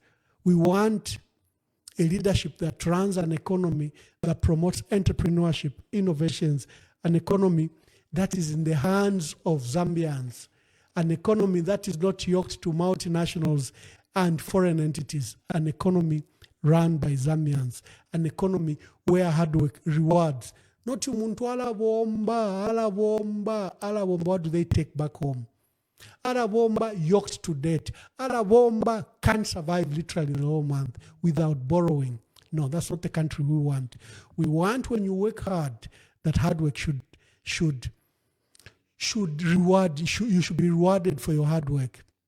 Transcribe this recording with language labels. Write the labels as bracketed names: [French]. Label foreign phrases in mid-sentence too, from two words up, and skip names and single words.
[English] We want a leadership that runs an economy that promotes entrepreneurship, innovations, an economy that is in the hands of Zambians, an economy that is not yoked to multinationals and foreign entities, an economy run by Zambians, an economy where hard work rewards. [Bemba] Not umuntu ala bomba, [English] what do they take back home? [Bemba] Ala bomba [English] yoked to debt. [Bemba] Ala bomba [English] can't survive literally the whole month without borrowing. No, that's not the country we want. We want, when you work hard, that hard work should reward, you should be rewarded for your hard work.